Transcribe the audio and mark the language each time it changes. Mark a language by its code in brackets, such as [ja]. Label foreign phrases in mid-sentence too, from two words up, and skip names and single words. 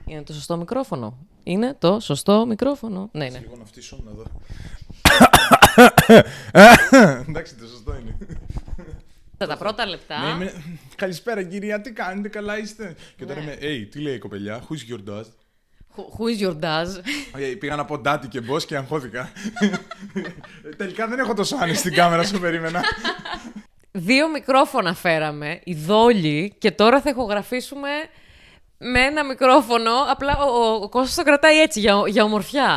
[el] Είναι το σωστό μικρόφωνο. Είναι το σωστό μικρόφωνο. Ναι, ναι. Λίγο να φτύσω, να δω. Εντάξει, το σωστό είναι. Τα πρώτα λεπτά. Ναι, καλησπέρα κυρία, τι κάνετε, καλά είστε? Και τώρα είμαι, τι λέει η κοπελιά, [en] who's your dad? Who is your dad? [el] Πήγα να πω ντάτι και boss και αγχώθηκα. Τελικά δεν έχω τόσο άνεση στην κάμερα, σου περίμενα. 2 μικρόφωνα φέραμε, ειδόλοι, και τώρα θα ηχογραφήσουμε με ένα μικρόφωνο. Απλά ο Κώστας το κρατάει έτσι, για ομορφιά.